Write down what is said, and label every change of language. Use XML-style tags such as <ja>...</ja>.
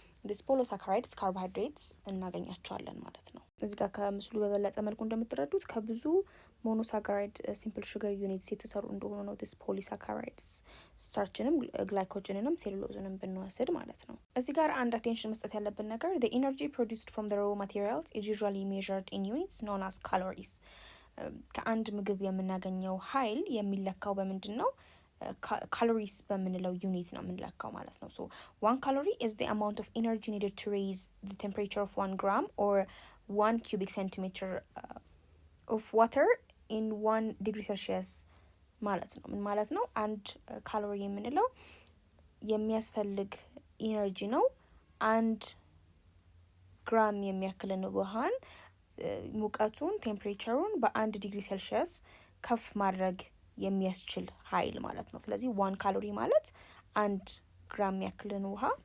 <en>this polysaccharides carbohydrates</en> <am>እናገኛቸዋለን ማለት ነው። እዚህ ጋር ከምስሉ በበለጠ መልኩ እንደምትረዱት ከብዙ ሞኖሳካራይድ ሲምፕል ሹገር ዩኒትስ የተሰሩ እንደሆኑ ነው</am> <en>this polysaccharides።</en> <am>ስታርችንም ግላይኮጅንንም ሴሉሎዝንም ብንወስድ ማለት ነው። እዚህ ጋር አንድ አቴንሽን መስጠት ያለብን ነገር</am> <en>the energy produced from the raw materials is usually measured in units known as calories።</en> <am>ከአንድ ምግብ የምናገኘው ኃይል የሚለካው በምንድን ነው? calories በምንለው ዩኒት ነው የምንለካው ማለት ነው።</am> <en>so 1 calorie is the amount of energy needed to raise the temperature of 1 gram or 1 cubic centimeter of water in 1 degree Celsius</en> <am>ማለት ነው። ምን ማለት ነው? አንድ ካሎሪ የምንለው የሚያስፈልግ ኢነርጂ ነው። 1 ግራም የሚያክልን ውሃን ሙቀቱን ቴምፕሬቸሩን በ1 ዲግሪ ሴልሺየስ ከፍ ማድረግ የሚያስችል ኃይል ማለት ነው። ስለዚህ 1 ካሎሪ ማለት 1 ግራም ያክልን ውሃ</am>